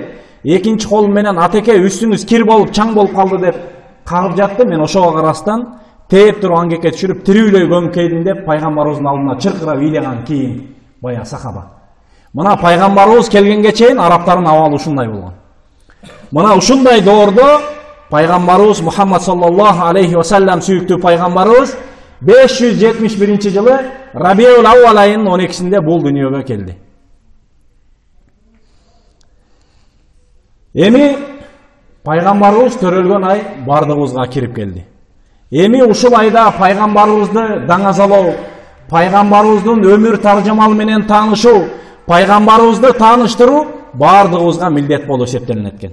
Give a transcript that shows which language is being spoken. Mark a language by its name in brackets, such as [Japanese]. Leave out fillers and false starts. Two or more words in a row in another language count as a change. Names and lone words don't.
[Kyrgyz] Экинчи колум менен атеке үстүңүз кир болуп, чаң болуп калды деп кагып жатты. Мен ошого карастан тээп туруп аңгекке түшүрүп тирүүлөй көмүп келдим деп пайгамбарыбыздын алдына чыркырап ыйланган кийин бая сахаба. Мына пайгамбарыбыз келгенге чейин арабтардын абалы ушундай болгон. Мына ушундай доордо пайгамбарыбыз Мухаммад [Arabic] صلى الله عليه وسلم [Kyrgyz] сүйүктүү пайгамбарыбыз 571-жылы Рабиул Ауал айынын 12-синде бул дүйнөгө келди. Эми пайгамбарыбыз төрөлгөн ай бардыгыбызга кирип келди. Эми ушул айда пайгамбарыбызды даңазалоо, пайгамбарыбыздын өмүр таржымалы менен таанышуу, пайгамбарыбызды тааныштыруу бардыгыбызга милдет болуп эсептелинет экен.